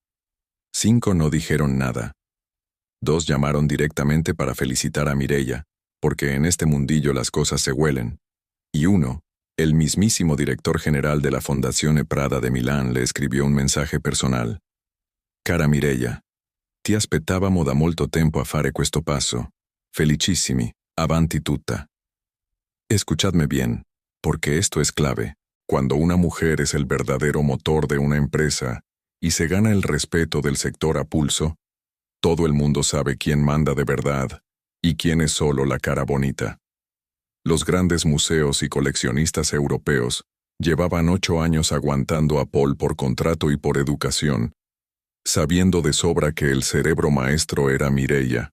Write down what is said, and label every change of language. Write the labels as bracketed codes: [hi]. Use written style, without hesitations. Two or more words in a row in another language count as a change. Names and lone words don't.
[es] 5 no dijeron nada. 2 llamaron directamente para felicitar a Mireia, porque en este mundillo las cosas se huelen. Y 1, el mismísimo director general de la Fondazione Prada de Milán, le escribió un mensaje personal. [it] Cara Mireia, ti aspettavamo da molto tempo a fare questo passo. Felicissimi, avanti tutta. [es] Escuchadme bien, porque esto es clave. Cuando una mujer es el verdadero motor de una empresa y se gana el respeto del sector a pulso, todo el mundo sabe quién manda de verdad y quién es solo la cara bonita. Los grandes museos y coleccionistas europeos llevaban 8 años aguantando a Paul por contrato y por educación, sabiendo de sobra que el cerebro maestro era Mireia.